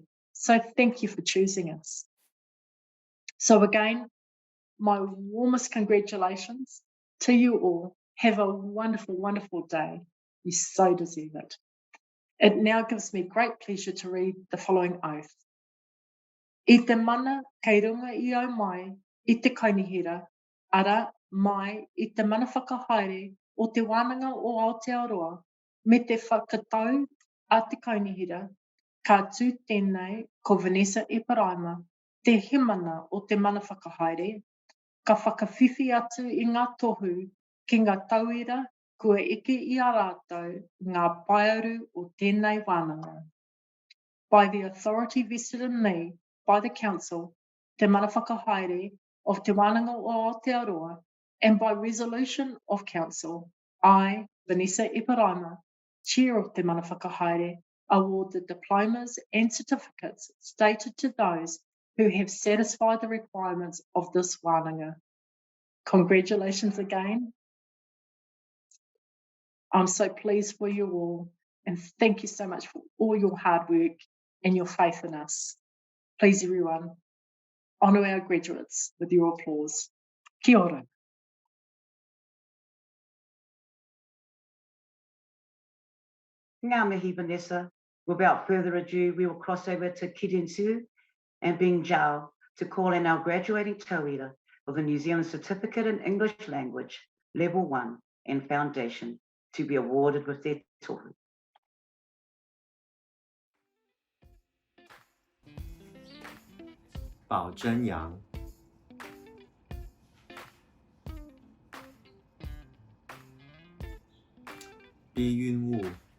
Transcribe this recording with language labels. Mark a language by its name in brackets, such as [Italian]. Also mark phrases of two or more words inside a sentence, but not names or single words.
[English] So thank you for choosing us. So again, my warmest congratulations to you all. Have a wonderful, wonderful day. You so deserve it. It now gives me great pleasure to read the following oath. [Māori] I te mana kei runga I au mai, I te kainihira, ara mai I te mana whakahaere o te wānanga o Aotearoa, me te whakatau a te kainihira, ka tū tēnei ko Vanessa Iparaima, te himana o te mana whakahaere, ka whakawhiwhi atu I ngā tohu ki ngā tauira kua eke I a rātou ngā paearu o tēnei wānanga. [English] By the authority vested in me by the Council, Te Mana Whakahaere of Te Wānanga o Aotearoa, and by resolution of Council, I, Vanessa Iparaima, Chair of Te Mana Whakahaere, award the diplomas and certificates stated to those who have satisfied the requirements of this wānanga. Congratulations again. I'm so pleased for you all, and thank you so much for all your hard work and your faith in us. Please, everyone, honour our graduates with your applause. [Māori] Kia ora. Ngā mihi, Vanessa. [English] Without further ado, we will cross over to Kidensu and Bing Zhao to call in our graduating tauira of the New Zealand Certificate in English Language, Level 1 and Foundation, to be awarded with their tohu. Bao Zhenyang, Bi Yun Wu,